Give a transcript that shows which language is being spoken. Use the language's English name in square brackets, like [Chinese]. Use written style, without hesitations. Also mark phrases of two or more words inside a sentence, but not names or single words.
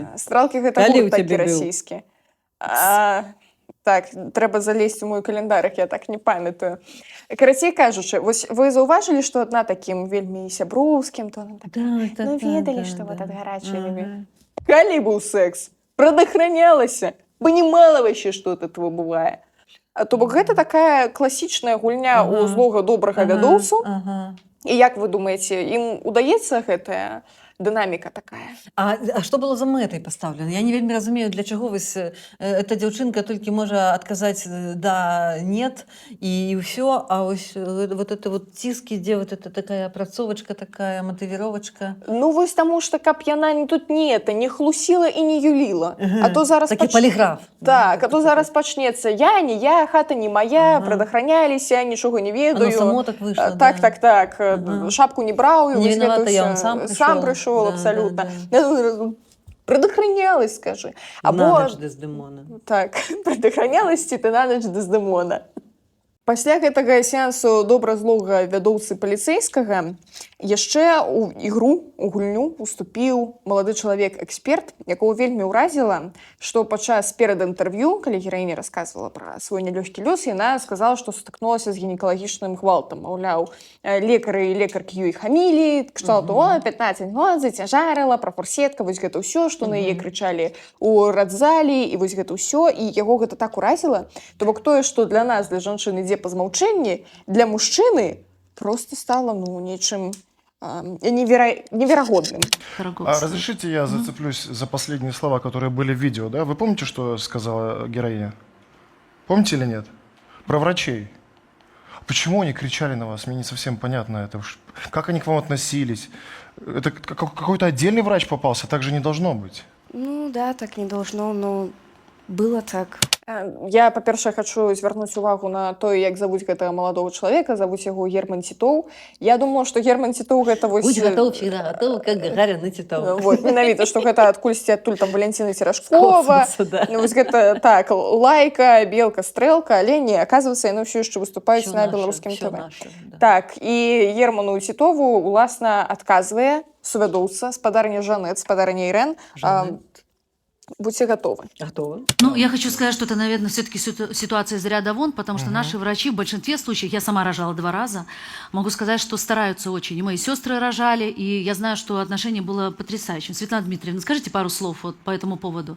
[Belarusian] Стрэлкі гэта гурт такі расійскі. Так, трэба залезть у мой календарык, я так не памятаю. Карацей кажучы, вось вы заўважылі, што адна такім вельмі сяброўскім тоном? Ну, ведалі, што вот ад гарачай любві. Калі быў секс, прадахранялася. [Russian] Понимала вообще, что от этого бывает. [Belarusian] То бок гэта такая класічная гульня у злога добрага вядоўцу. І як вы думаеце, ім удаецца гэтая дынаміка такая? А што было за мэтай пастаўлена? Я не вельмі разумею, для чаго вось эта дзяўчынка толькі можа адказаць [Russian] да, нет, [Belarusian] і ўсё, а вось [Russian] вот это вот [Belarusian] ціск ідзе, [Russian] вот это такая [Belarusian] апрацовачка, такая матывіровачка. Ну вось таму што, каб яна тут не хлусіла і не юліла. А то зараз такі поліграф. Так, а то зараз пачнецца я, не я, хата не моя, прадахраняліся, нічога не ведаю. [Russian] Оно само так выйшло. [Belarusian] Так. Шапку не браў, [Russian] не виновата, я он сам пришел. Абсолютно. Предохранялась, скажи. [Belarusian] На ноч Дездемона. [Russian] Так, предохранялась, ты на ноч Дездемона. [Belarusian] Пасля гэтага сеансу добра-злога вядоўцы паліцэйскага яшчэ ў гульню уступіў малады чалавек-эксперт, якого вельмі ўразіла, што падчас перад інтэрв'ю, калі гераіня расказвала пра свой нялёгкі лёс, яна сказала, што сутыкнулася з гінекалагічным гвалтам. Маўляў, лекары і лекаркі ёй хамілі, кшталту 15 год зацяжарыла, пра форсетка, вось гэта ўсё, што на яе крычалі ў радзалі, і вось гэта ўсё, і яго гэта так уразіла. То бок тое, што для нас, для жанчыны ідзе па змаўчэнні, для мужчыны просто стало нечым невероятным. [Russian] Разрешите я зацеплюсь за последние слова, которые были в видео, да? Вы помните, что сказала героиня? Помните или нет? Про врачей. Почему они кричали на вас? Мне не совсем понятно это. Как они к вам относились? Это какой-то отдельный врач попался? Так же не должно быть. Ну да, так не должно, но было так. [Belarusian] Я, па-першае, хачу звярнуць увагу на тое, як завуць гэтага маладого чалавека, завуць яго Герман Тітоў. Я думала, што Герман Тітоў гэта вось... [Russian] Будь готов, всегда готов, как Гагарин и Титов. Вот, [Belarusian] менавіта, што гэта адкульсьці адтуль там Валентина Серашкова, вось гэта, так, Лайка, Белка, Стрэлка, але не, аказваецца, яны ўсё яшчэ выступаюць на беларускім ТВ. Так, і Герману Тітову, уласна, адказвае сувядоўца, спадарня Жанет, спадарня Ирен. [Russian] Будьте готовы. Готовы. Ну, я хочу сказать, что это, наверное, все-таки ситуация из ряда вон, потому что наши врачи в большинстве случаев, я сама рожала 2 раза, могу сказать, что стараются очень. И мои сестры рожали, и я знаю, что отношение было потрясающим. Светлана Дмитриевна, скажите пару слов вот по этому поводу.